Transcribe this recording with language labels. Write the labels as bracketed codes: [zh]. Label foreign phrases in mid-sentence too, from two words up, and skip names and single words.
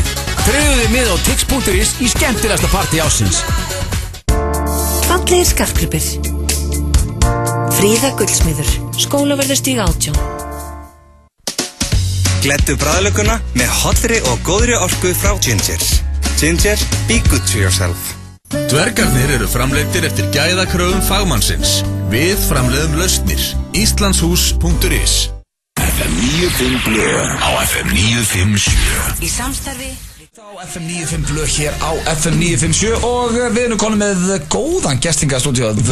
[is] Tryggðu þið mið á tix.is í skemmtilegasta partí ásins. Fallegir skartgripir. Fríða Gullsmiður. Skólavörðustíg 18. Gleddu bragðlökuna með hollri og góðri orku frá Ginger. [en] Ginger, be good to yourself. [is] Dvergarnir eru framleiddir eftir gæðakröfum fagmannsins. Við framleiðum lausnir. Íslandshús.is. FM 95 blöð á FM 957. Í samstarfi á FM 95 blöð hér á FM 957 og við erum konum með góðan gestingastúdíu.